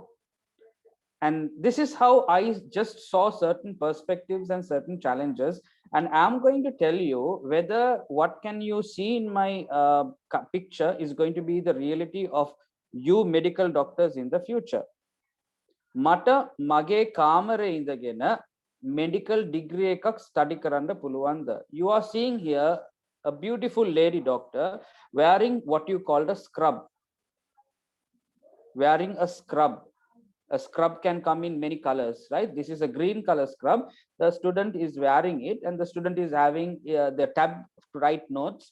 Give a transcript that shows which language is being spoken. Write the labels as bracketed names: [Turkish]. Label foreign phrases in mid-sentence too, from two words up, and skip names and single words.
[English] And this is how I just saw certain perspectives and certain challenges. And I'm going to tell you whether what can you see in my picture is going to be the reality of you medical doctors in the future. [Sinhala] මට මගේ කාමරේ ඉඳගෙන [English] medical degree [Sinhala] එකක් study කරන්ඩ පුළුවන්ද. [English] You are seeing here a beautiful lady doctor wearing what you called a scrub. Wearing a scrub. A scrub can come in many colors, right? This is a green color scrub. The student is wearing it, and the student is having the tab to write notes.